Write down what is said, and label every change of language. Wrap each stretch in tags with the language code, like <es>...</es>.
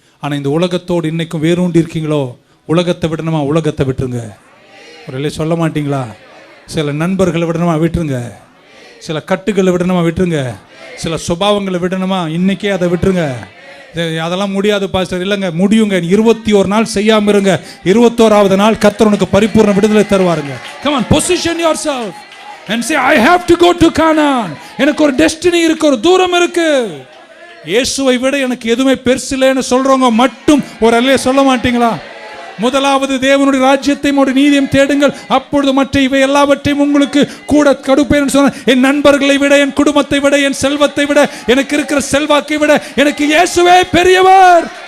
<ta>ஆனால் இந்த உலகத்தோடு இன்றைக்கும் வேரூண்டி இருக்கீங்களோ, உலகத்தை விடணுமா ஒழுகத்தை விட்டுருங்க. ஒருவேளை சொல்ல மாட்டிங்களா? சில நண்பர்களை விடணுமா விட்டுருங்க, சில கட்டுகளை விடணுமா விட்டுருங்க, சில சுபாவங்களை விடணுமா இன்றைக்கே அதை விட்டுருங்க. அதெல்லாம் முடியாது பாஸ்டர். இல்லைங்க, முடியுங்க. 21 நாள் செய்யாமல் இருங்க, 21வது நாள் கர்த்தர் உனக்கு பரிபூர்ண விடுதலை தருவாருங்க.</ta> <en>Come on, position yourself and say I have to go to Canaan.</en> <ta>எனக்கு ஒரு டெஸ்டினி இருக்கு, ஒரு தூரம் இருக்கு. இயேசுவை விட எனக்கு எதுவுமே பெருசு இல்லைன்னு சொல்றவங்க மட்டும் ஒரு அல்லையே சொல்ல மாட்டீங்களா? முதலாவது தேவனுடைய ராஜ்யத்தையும் ஒரு நீதியும் தேடுங்கள், அப்பொழுது மற்ற இவை எல்லாவற்றையும் உங்களுக்கு கூட கொடுப்பேன் சொன்ன. என் நண்பர்களை விட, என் குடும்பத்தை விட, என் செல்வத்தை விட, எனக்கு இருக்கிற செல்வாக்கை விட எனக்கு இயேசுவே பெரியவர்.</ta>